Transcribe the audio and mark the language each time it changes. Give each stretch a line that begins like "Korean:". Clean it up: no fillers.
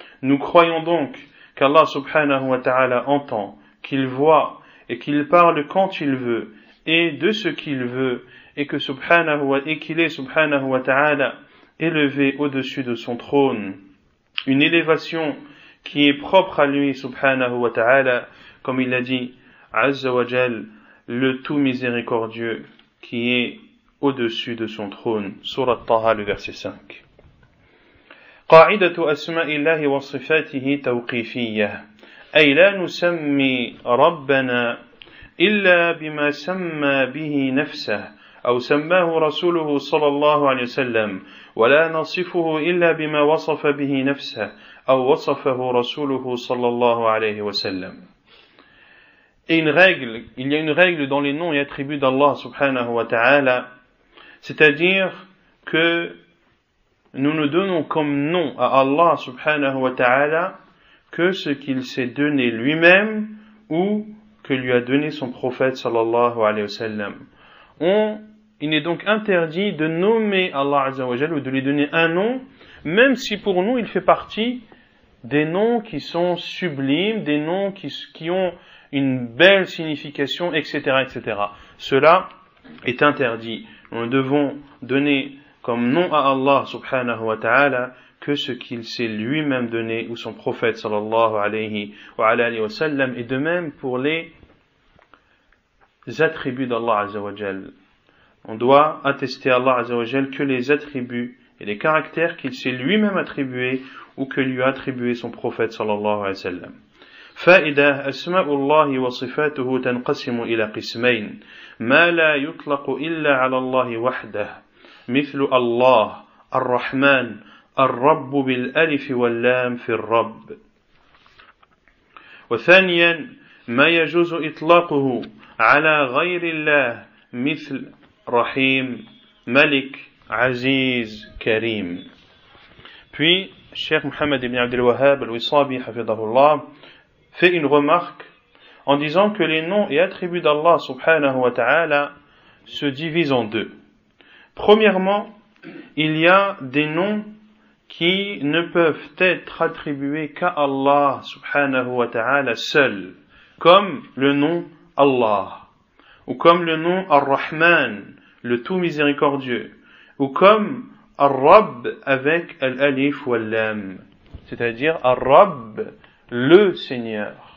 French: Nous croyons donc qu'Allah subhanahu wa ta'ala entend, qu'il voit et qu'il parle quand il veut et de ce qu'il veut et qu'il est subhanahu wa ta'ala élevé au-dessus de son trône, une élévation qui est propre à lui subhanahu wa ta'ala, comme il a dit, Azza wa Jal, le tout miséricordieux, qui est au-dessus de son trône. Surat Taha, le verset 5.
Arabic: قاعدة أسماء الله وصفاته توقيفية، أي لا نسمي ربنا إلا بما سمى به نفسه أو سماه رسوله صلى الله عليه وسلم، ولا نصفه إلا بما وصف به نفسه أو وصفه رسوله صلى الله عليه وسلم.
French: Et il y a une règle dans les noms et attributs d'Allah subhanahu wa ta'ala, c'est-à-dire que nous ne donnons comme nom à Allah subhanahu wa ta'ala que ce qu'il s'est donné lui-même ou que lui a donné son prophète sallallahu alayhi wa sallam. Il est donc interdit de nommer Allah azza wa jalla ou de lui donner un nom, même si pour nous il fait partie des noms qui sont sublimes, des noms qui ont une belle signification, etc., etc. Cela est interdit. Nous devons donner comme nom à Allah subhanahu wa ta'ala que ce qu'il s'est lui-même donné ou son prophète sallallahu alayhi wa sallam, et de même pour les attributs d'Allah azza wa jal. On doit attester à Allah azza wa jal que les attributs et les caractères qu'il s'est lui-même attribués ou que lui a attribué son prophète sallallahu alayhi wa sallam.
Arabic: فائدة أسماء الله وصفاته تنقسم إلى قسمين ما لا يطلق إلا على الله وحده مثل الله الرحمن الرب بالألف واللام في الرب وثانيا ما يجوز إطلاقه على غير الله مثل رحيم ملك عزيز كريم.
French: Puis Cheikh Mohammed ibn Abdel Wahhab al-Wisabi hafidahullah fait une remarque en disant que les noms et attributs d'Allah subhanahu wa ta'ala se divisent en deux. Premièrement, il y a des noms qui ne peuvent être attribués qu'à Allah subhanahu wa ta'ala seul, comme le nom Allah, ou comme le nom Ar-Rahman, le tout miséricordieux, ou comme Ar-Rabb avec Al-Alif ou Al-Lam, c'est-à-dire Ar-Rabb, le Seigneur.